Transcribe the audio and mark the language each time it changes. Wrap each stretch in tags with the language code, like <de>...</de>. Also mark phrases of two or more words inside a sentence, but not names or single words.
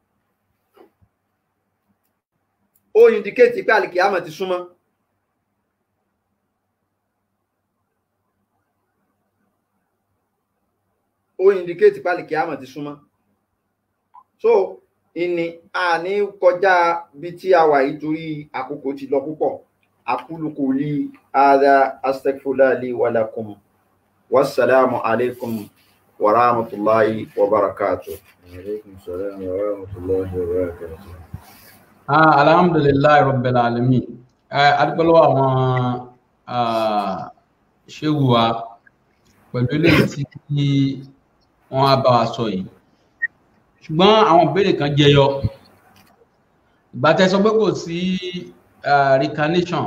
<yo>Ó indicate pé àlìkìyámà ti súnmọ́. Ó indicate pé àlìkìyámà ti súnmọ́. So ìní àní kọjá bí tí a wà yìí torí àkókò ti lọ púpọ̀.</yo> <ar>أقول لهذا أستغفر الله لي ولكم. والسلام عليكم ورحمة الله وبركاته. وعليكم السلام ورحمة الله وبركاته. الحمد لله رب العالمين.</ar> <yo>Adúpẹ́lọ́wọ́ àwọn ṣéwù wa pẹ̀lú eléyìí tí wọ́n á bá wa sọ yìí. Ṣùgbọ́n àwọn ìbéèrè kan jẹyọ. Ìgbà tẹ́ sọ pé kò sí reincarnation.</yo>